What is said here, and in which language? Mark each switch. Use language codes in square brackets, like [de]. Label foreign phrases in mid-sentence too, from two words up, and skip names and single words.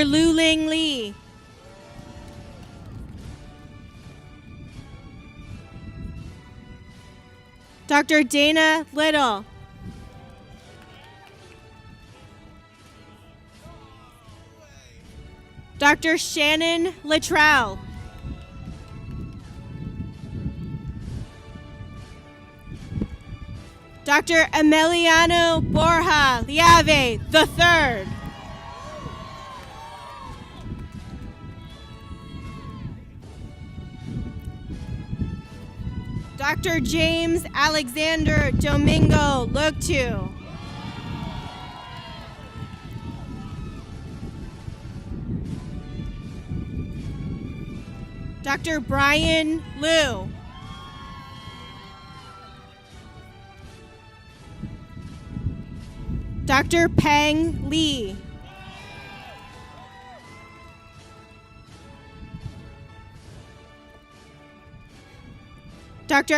[en] Luling Lee. Dr. Dana Little. Dr. Shannon Luttrell. Dr. Emiliano Borja Liave III. Dr. James Alexander Domingo Luktu. Dr. Brian Liu. Dr. Peng Li. Dr.